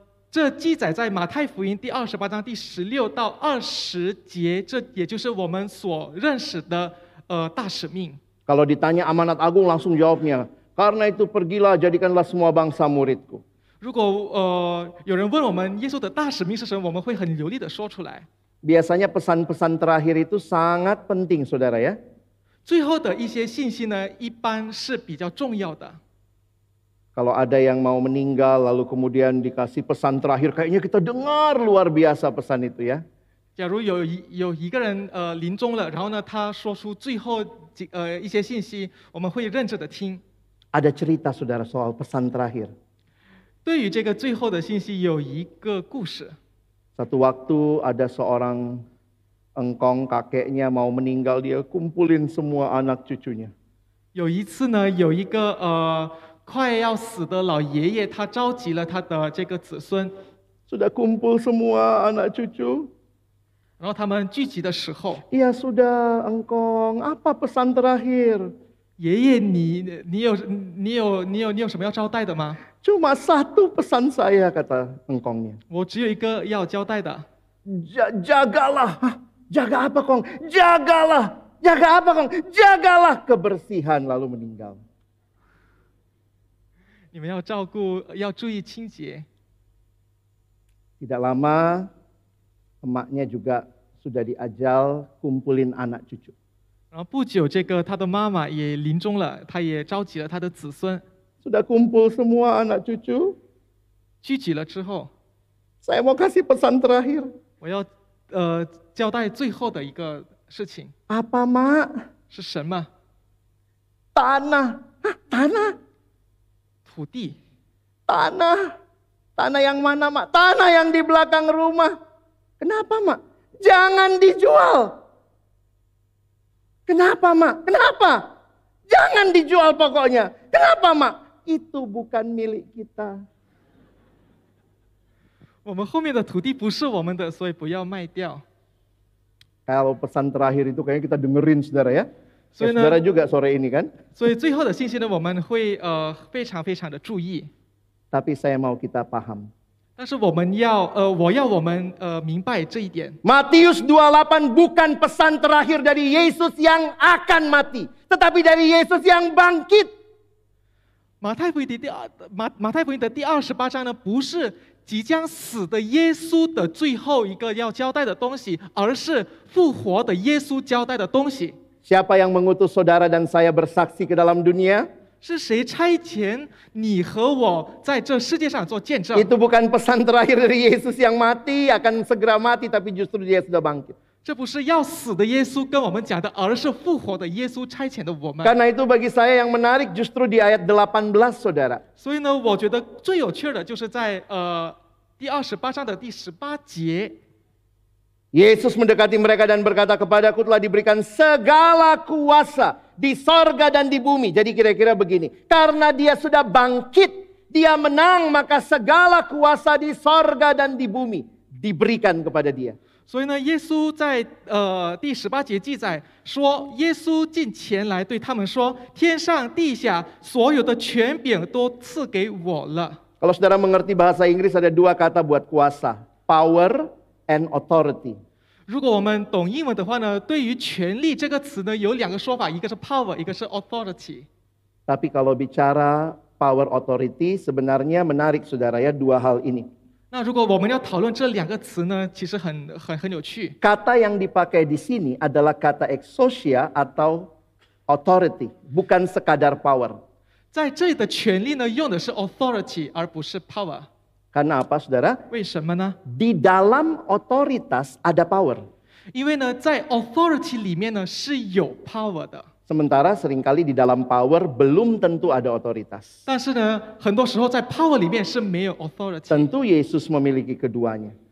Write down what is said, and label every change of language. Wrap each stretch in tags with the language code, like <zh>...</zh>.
<zh>这记载在马太福音第28章第16到20节，这也就是我们所认识的大使命。</zh> <id>Kalau ditanya amanat agung langsung jawabnya, karena itu pergilah jadikanlah semua bangsa muridku.</id> <zh>如果有人问我们耶稣的大使命是什么，我们会很流利的说出来。</zh> <id>Biasanya pesan-pesan terakhir itu sangat penting saudara ya.</id> <zh>最后的一些信息呢，一般是比较重要的。</zh> <id>Kalau ada yang mau meninggal lalu kemudian dikasih pesan terakhir, kayaknya kita dengar luar biasa pesan itu ya.</id> <zh>假如有一个人临终了，然后呢，他说出最后一些信息，我们会认真的听。</zh> <id>Ada cerita saudara soal pesan terakhir.</id> <zh>对于这个最后的信息，有一个故事。</zh> <id>Satu waktu ada seorang engkong kakeknya mau meninggal, dia kumpulin semua anak cucunya.</id> <zh>有一次呢，有一个快要死的老爷爷，他召集了他的这个子孙，</zh> <id>Sudah kumpul semua anak cucu.</id> <zh>然后他们聚集的时候，</zh> <id>Iya sudah engkong, apa pesan terakhir?</id> <zh>爷爷你有什么要交代的吗？</zh> <id>Cuma satu pesan saya kata engkongnya.</id> <zh>我只有一个要交代的，</zh> <id>Jagalah. Hah? Jaga apa kong? Jagalah. Jaga apa kong? Jagalah kebersihan lalu meninggal.</id> <zh>你们要照顾，要注意清洁。</zh> <id>Tidak lama emaknya juga sudah diajal kumpulin anak cucu.</id> <zh>然后不久，这个他的妈妈也临终了，他也召集了他的子孙，</zh> <id>Sudah kumpul semua anak cucu.</id> <zh>聚集了之后，</zh> <id>Saya mau kasih pesan terakhir.</id> <zh>我要交代最后的一个事情</zh> <id>Apa mak?</id> <zh>是什么？</zh> <id>Tanah. Hah, tanah?</id> <zh>土地。</zh> <id>Tanah. Tanah yang mana mak? Tanah yang di belakang rumah. Kenapa mak? Jangan dijual. Kenapa mak? Kenapa? Jangan dijual pokoknya. Kenapa mak? Itu bukan milik kita.</id> <zh>我们后面的土地不是我们的，所以不要卖掉。</zh> <id>Kalau pesan terakhir itu kayaknya kita dengerin saudara ya. So, Saudara juga sore ini kan.</id> <zh>所以最后的信息呢，我们会非常非常的注意。</zh> <id>Tapi saya mau kita paham.</id> <zh>但是我要我们明白这一点。</zh> <id>Matius 28 bukan pesan terakhir dari Yesus yang akan mati, tetapi dari Yesus yang bangkit.</id> <zh>马太福音的第28章呢，不是即将死的耶稣的最后一个要交代的东西，而是复活的耶稣交代的东西。</zh> <id>Siapa yang mengutus saudara dan saya bersaksi ke dalam dunia?</id> <zh>是谁差遣你和我在这世界上做见证？</zh> <id>Itu bukan pesan terakhir dari Yesus yang mati, akan segera mati, tapi justru dia sudah bangkit.</id> <zh>这不是要死的耶稣跟我们讲的，而是复活的耶稣差遣的我们。</zh> <id>Karena itu bagi saya yang menarik justru di ayat 18, saudara.</id> <zh>所以呢，我觉得最有趣的就是在第28章的第18节。</zh> <id>Yesus mendekati mereka dan berkata, kepadaku telah diberikan segala kuasa di sorga dan di bumi. Jadi kira-kira begini, karena dia sudah bangkit, dia menang, maka segala kuasa di sorga dan di bumi diberikan kepada dia.</id> <zh>所以呢，耶稣在第18节记载说，耶稣近前来对他们说：“天上地下所有的权柄都赐给我了。”</zh> <id>Kalau saudara mengerti bahasa Inggris ada dua kata buat kuasa,</id> <en>power and authority.</en> <zh>如果我们懂英文的话呢，对于权力这个词呢，有两个说法，一个是 power， 一个是 authority。</zh> <id>Tapi kalau bicara power authority, sebenarnya menarik saudara ya, dua hal ini.</id> <zh>那如果我们要讨论这两个词呢，其实很有趣。</zh> <id>Kata yang dipakai di sini adalah kata exousia atau authority, bukan sekadar power.</id> <zh>在这里的权力呢，用的是 authority 而不是 power。</zh> <id>Karena apa saudara?</id> <zh>为什么呢？</zh> <id>Di dalam otoritas ada power.</id> <zh>因为呢，在 authority 里面呢是有 power 的。</zh> <id>Sementara seringkali di dalam power belum tentu ada otoritas.</id> <zh>但是呢，很多时候在 power 里面是没有 authority。</zh> <id>Tentu Yesus memiliki keduanya.</id>